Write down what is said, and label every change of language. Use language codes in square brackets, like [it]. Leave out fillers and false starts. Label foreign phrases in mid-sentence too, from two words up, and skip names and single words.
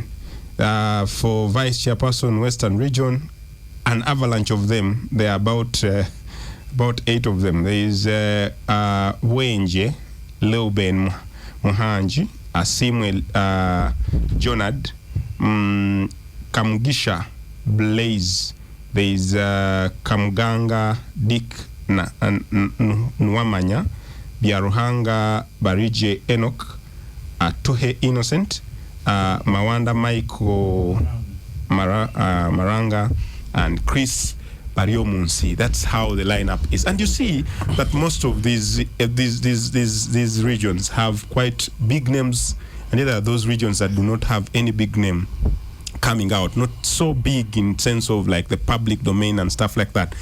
[en] For Vice Chairperson Western Region, an avalanche of them. There are about 8 of them. There is Wenje, Leuben Muhanji, Asimwe Jonad, Kamugisha Blaze. There is Kamganga Dick Nwamanya, Biaruhanga Barije Enoch, Atohe Innocent, Mawanda Michael Maranga, and Chris Bariomunsi. That's how the lineup is. And you see that most of these regions have quite big names, and there are those regions that do not have any big name coming out, not so big in sense of like the public domain and stuff like that.